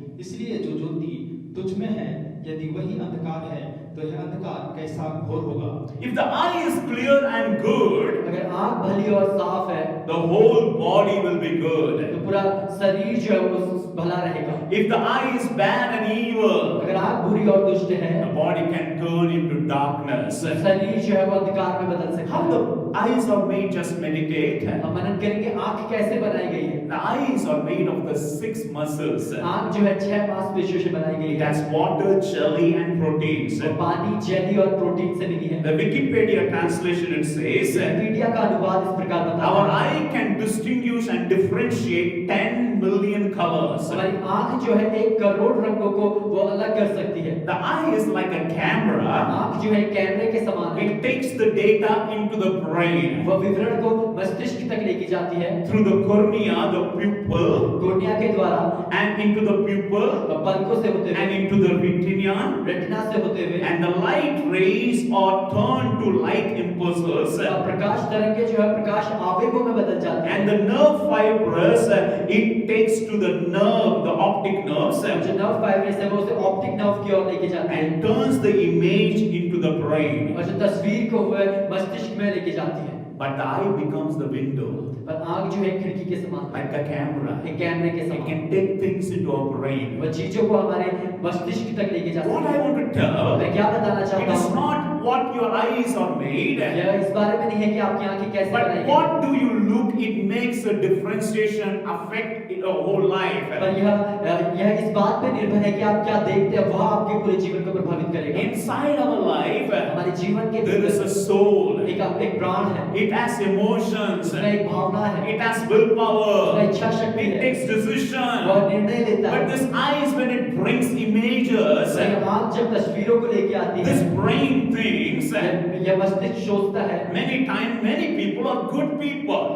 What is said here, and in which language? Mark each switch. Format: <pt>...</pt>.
<hi>इसलिए जो ज्योति तुझ में है, यदि वही अंधकार है तो यह अंधकार कैसा घोर होगा।</hi> <en>If the eye is clear and good,</en> <hi>अगर आंख भली और साफ है</hi> <en>the whole body will be good.</en> <hi>तो पूरा शरीर जो है वो भला रहेगा।</hi> <en>If the eye is bad and evil,</en> <hi>अगर आंख बुरी और दुष्ट है</hi> <en>the body can turn into darkness.</en> <hi>शरीर जो है वो अंधकार में बदल सकता</hi> <en>How</en> <hi>है।</hi> <en>the eyes are made, just meditate.</en> <hi>हम मनन करेंगे आंख कैसे बनाई गई है।</hi> <en>The eyes are made of the 6 muscles.</en> <hi>आंख जो है 6 मांसपेशियों से बनाई गई</hi> <en>It</en> <hi>है।</hi> <en>has water, jelly and proteins.</en> <hi>और पानी, जेली और प्रोटीन से मिली है।</hi> <en>The Wikipedia translation, it says,</en> <hi>Wikipedia का अनुवाद इस प्रकार बताता</hi> <en>our</en> <hi>है।</hi> <en>eye can distinguish and differentiate 10 million colors.</en> <hi>हमारी आंख जो है 1 करोड़ रंगों को वो अलग कर सकती है।</hi> <en>The eye is like a camera.</en> <hi>आंख जो है कैमरे के समान है।</hi> <en>It takes the data into the brain</en> <hi>वह विवरण को मस्तिष्क तक लेके जाती है</hi> <en>through the cornea, the pupil,</en> <hi>cornea के द्वारा</hi> <en>and into the pupil,</en> <hi>और पलकों से होते</hi> <en>and</en> <hi>हुए,</hi> <en>into the retina.</en> <hi>रेटिना से होते हुए</hi> <en>And the light rays are turned to light impulses.</en> <hi>और प्रकाश तरंगे जो है प्रकाश आवेगों में बदल जाती है।</hi> <en>And the nerve fibers, it takes to the nerve, the optic nerves,</en> <hi>जो नर्व फाइब्रस है वो उसे ऑप्टिक नर्व की ओर लेके जाती है</hi> <en>and turns the image into the brain.</en> <hi>और जो तस्वीर को वह मस्तिष्क में लेके जाती है।</hi> <en>But the eye becomes the window,</en> <hi>पर आंख जो है खिड़की के समान है,</hi> <en>like a camera.</en> <hi>एक कैमरे के</hi> <en>It</en> <hi>समान।</hi> <en>can take things into our brain.</en> <hi>वह चीजों को हमारे मस्तिष्क तक लेके जाती</hi> <en>What I</en> <hi>है।</hi> <en>want to tell,</en> <hi>मैं क्या बताना</hi> <en>it</en> <hi>चाहता</hi> <en>is</en> <hi>हूँ,</hi> <en>not what your eyes are made,</en> <hi>यह इस बारे में नहीं है कि आपकी आंखें कैसे</hi> <en>but</en> <hi>बनाई गई,</hi> <en>what do you look, it makes a differentiation affect your whole life.</en> <hi>पर यह इस बात पे निर्भर है कि आप क्या देखते हैं, वह आपके पूरे जीवन को प्रभावित करेगा।</hi> <en>Inside our life,</en> <hi>हमारे जीवन के</hi> <en>there is a soul.</en> <hi>एक प्राण है,</hi> <en>It has emotions.</en> <hi>उसमें एक भावना है,</hi> <en>It has willpower.</en> <hi>उसमें इच्छा शक्ति</hi> <en>It</en> <hi>है,</hi> <en>takes decision.</en> <hi>वह निर्णय लेता</hi> <en>But</en> <hi>है।</hi> <en>this eyes, when it brings images,</en> <hi>यह आंख जब तस्वीरों को लेके आती है,</hi> <en>this brain thinks.</en> <hi>यह मस्तिष्क सोचता है।</hi> <en>Many times, many people are good people.</en>